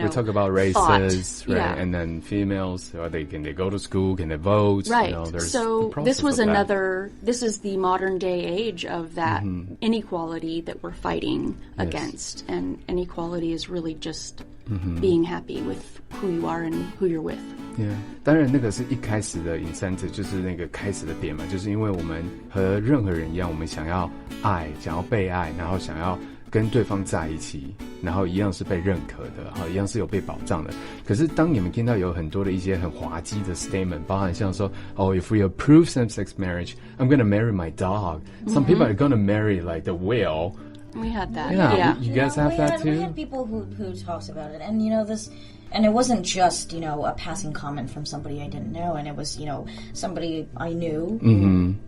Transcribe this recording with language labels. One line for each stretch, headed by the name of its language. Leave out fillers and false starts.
English: we talk about races, right? Yeah. And then females, can they go to school? Can they vote? Right. So this was this is the modern day age of that inequality that we're fighting against. And inequality is really just being happy with who you are and who you're with. Yeah.
Chinese: 当然那个是一开始的 incentive， 就是那个开始的点嘛，就是因为我们和任何人一样，我们想要爱，想要被爱，然后想要跟对方在一起，然后一样是被认可的，一样是有被保障的。可是当你们听到有很多的一些很滑稽的 statement， 包含像说
English: if we approve same-sex marriage, I'm gonna marry my dog. Some people are gonna marry like the whale. We had that. Yeah. You guys have that too? We had people who talks about it. And, and it wasn't just, a passing comment from somebody I didn't know. And it was, somebody I knew.